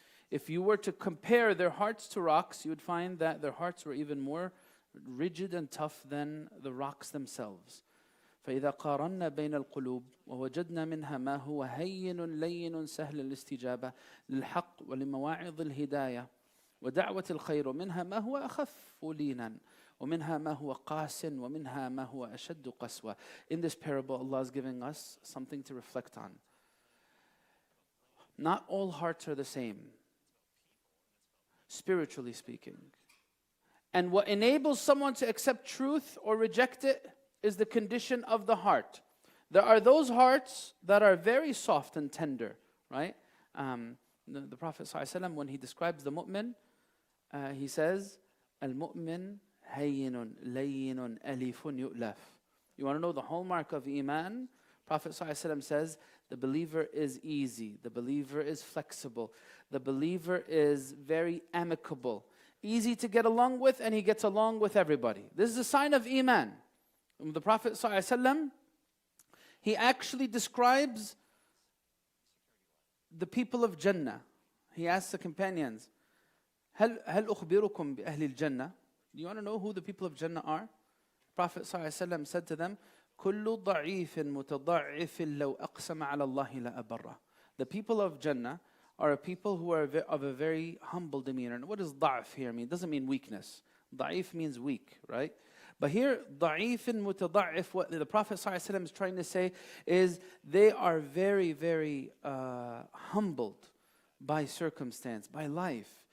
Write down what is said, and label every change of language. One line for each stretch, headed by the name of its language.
English: If you were to compare their hearts to rocks, you would find that their hearts were even more rigid and tough than the rocks themselves.
Arabic: فإذا قارنا بين القلوب ووجدنا منها ما هو هين لين سهل الاستجابة للحق ولمواعظ الهداية ودعوة الخير ومنها ما هو أخف لينا ومنها ما هو قاس ومنها ما هو أشد قسوة.
English: In this parable, Allah is giving us something to reflect on. Not all hearts are the same, spiritually speaking. And what enables someone to accept truth or reject it is the condition of the heart. There are those hearts that are very soft and tender, right? The Prophet ﷺ, when he describes the mu'min, he says,
Arabic: Al-mu'min hayyinun layyinun alifun yu'laf.
English: You want to know the hallmark of Iman? Prophet ﷺ says, the believer is easy, the believer is flexible, the believer is very amicable, easy to get along with, and he gets along with everybody. This is a sign of Iman. The Prophet ﷺ, he actually describes the people of Jannah. He asks the companions,
Arabic: هل أخبركم بأهل الجنة?
English: Do you want to know who the people of Jannah are? Prophet ﷺ said to them,
Arabic: كل ضعيف متضعف لو أقسم على الله لأبره.
English: The people of Jannah are a people who are of a very humble demeanor. And what does ضعف here mean? It doesn't mean weakness. ضعيف means weak, right? But here,
Arabic: ضعيف متضعف,
English: what the Prophet ﷺ is trying to say is they are very, very humbled by circumstance, by life.